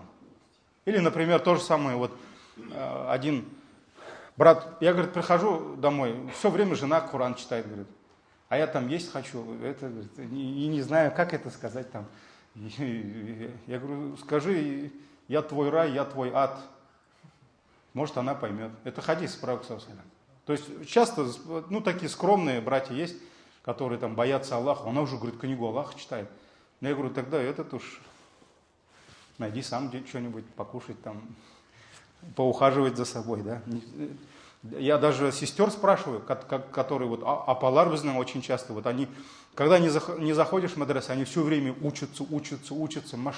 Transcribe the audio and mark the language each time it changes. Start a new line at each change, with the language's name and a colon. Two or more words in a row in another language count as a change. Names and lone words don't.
Russian: Или, например, то же самое, вот один брат, я, говорит, прихожу домой, все время жена Коран читает, говорит. А я там есть хочу, и не знаю, как это сказать там. Я говорю, скажи, я твой рай, я твой ад. Может, она поймет. Это хадис, пророк
Arabic: صلى الله عليه وسلم.
Russian: То есть часто, ну, такие скромные братья есть, которые там боятся Аллаха. Она уже, говорит, книгу Аллаха читает. Но я говорю, тогда этот уж найди сам что-нибудь покушать, там, поухаживать за собой, да. Я даже сестер спрашиваю, которые вот апалар, вы знаете, очень часто, вот они, когда не заходишь в мадресу, они все время учатся, машалла.